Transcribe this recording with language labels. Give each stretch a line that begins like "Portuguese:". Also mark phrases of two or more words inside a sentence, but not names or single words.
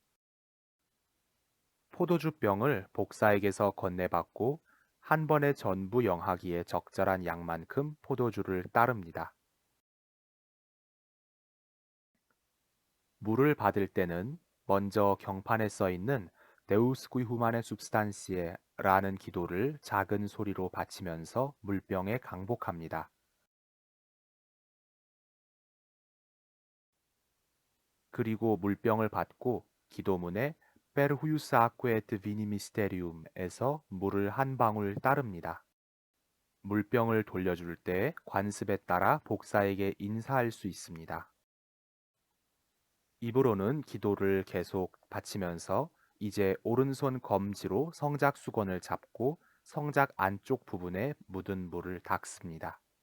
Korean: 포도주병을 복사에게서 건네받고 한 번에 전부 영하기에 적절한 양만큼 포도주를 따릅니다. 물을 받을 때는 먼저 경판에 써 있는
Latin: Deus qui humane substantiae
Korean: 라는 기도를 작은 소리로 바치면서 물병에 강복합니다. 그리고 물병을 받고 기도문에
Latin: Per huius aquae et vini mysterium
Korean: 에서 물을 한 방울 따릅니다. 물병을 돌려줄 때 관습에 따라 복사에게 인사할 수 있습니다. 입으로는 기도를 계속 바치면서 이제 오른손 검지로 성작 수건을 잡고 성작 안쪽 부분에 묻은 물을 닦습니다.